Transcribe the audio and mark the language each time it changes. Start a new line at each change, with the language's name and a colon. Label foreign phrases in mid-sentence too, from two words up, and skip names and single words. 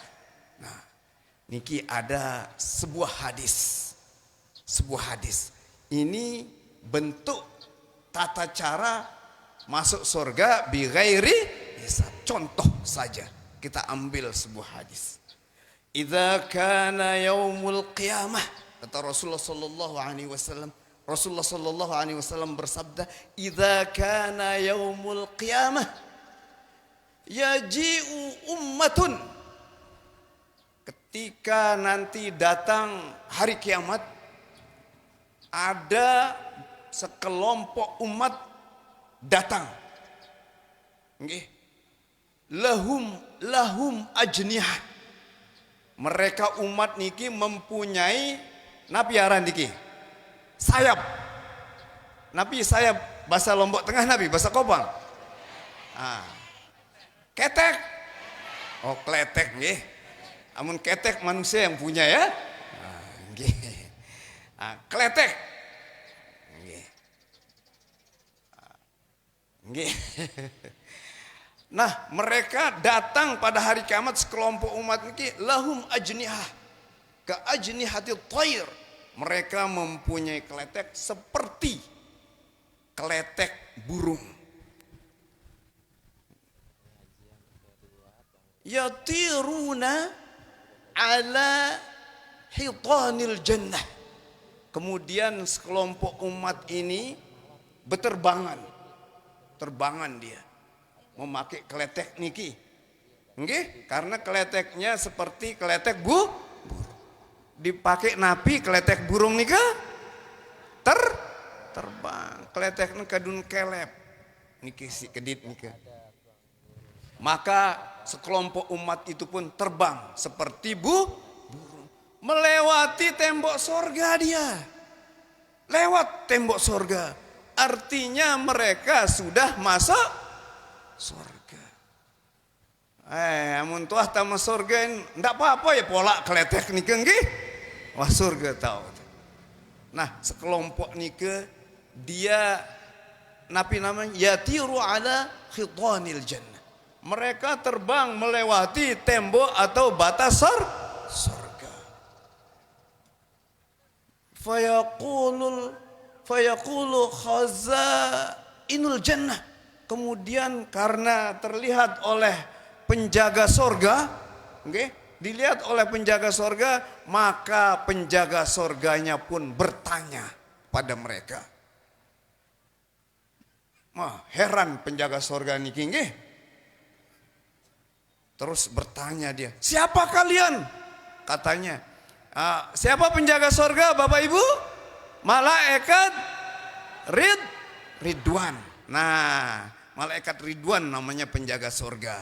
Indonesian: Nah, niki ada sebuah hadis Ini bentuk tata cara masuk surga
Arabic: بغير حساب.
Indonesian: Contoh saja kita ambil sebuah hadis.
Arabic: إذا كان يوم القيامة, kata Rasulullah صلى الله عليه وسلم. رسول الله صلى الله عليه وسلم bersabda, "إذا كان يوم القيامة يجيء أمة."
Indonesian: Ketika nanti datang hari kiamat, ada sekelompok umat datang.
Arabic: Nggih. لهم أجنحة.
Indonesian: Mereka umat niki mempunyai
Sasak: napi aran niki
Indonesian: sayap. Napi sayap bahasa Lombok Tengah, napi bahasa Kopang.
Sasak: Ketek. Oh, kletek nggih. Amun ketek
Indonesian: manusia yang punya ya.
Sasak: Nggih. Kletek. Nggih. Nggih.
Indonesian: Nah, mereka datang pada hari kiamat sekelompok umat niki
Arabic: لهم أجنحة كأجنحة الطير.
Indonesian: Mereka mempunyai kletek seperti kletek burung.
Arabic: يطيرون على حيطان الجنة.
Indonesian: Kemudian sekelompok umat ini berterbangan. Terbangan dia memakai kletek niki. Nggih, karena kleteknya seperti kletek burung. Dipakai napi kletek burung nika terbang.
Sasak: Kletek kadun kelep. Niki si kedit nika.
Indonesian: Maka sekelompok umat itu pun terbang seperti burung. Melewati tembok sorga dia. Lewat tembok sorga. Artinya mereka sudah masuk surga.
Sasak: Amun tuah tama surga
Indonesian: ndak apa-apa
Sasak: ya pola kletek nike nggih.
Indonesian: Wah surga tahu. Nah, sekelompok nike dia napi namanya
Arabic: يطير على حيطان الجنة.
Indonesian: Mereka terbang melewati tembok atau batas surga.
Arabic: فيقول خزائن الجنة.
Indonesian: Kemudian karena terlihat oleh penjaga sorga, okay, dilihat oleh penjaga sorga, maka penjaga sorganya pun bertanya pada mereka. Wah, heran penjaga sorga niki nggih. Terus bertanya dia, siapa kalian? Katanya, siapa penjaga sorga Bapak Ibu? Malaikat Ridwan. Nah, malaikat Ridwan namanya penjaga sorga.